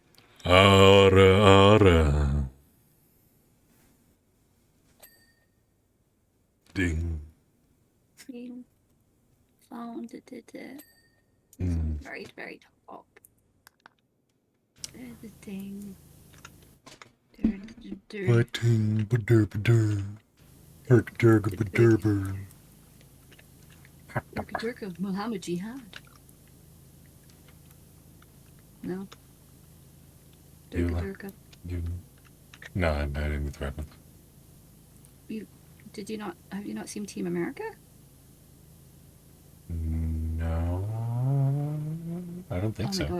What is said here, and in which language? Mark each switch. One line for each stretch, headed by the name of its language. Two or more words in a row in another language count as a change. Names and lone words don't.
English: Aura. Ding. Found it. Very top. There's the thing. Ba-ting, ba-dur. Herk-durga-ba-durber. Durga Muhammad Jihad. No. Durga. No, I'm not in with weapons. Have you not seen Team America? No. I don't think so.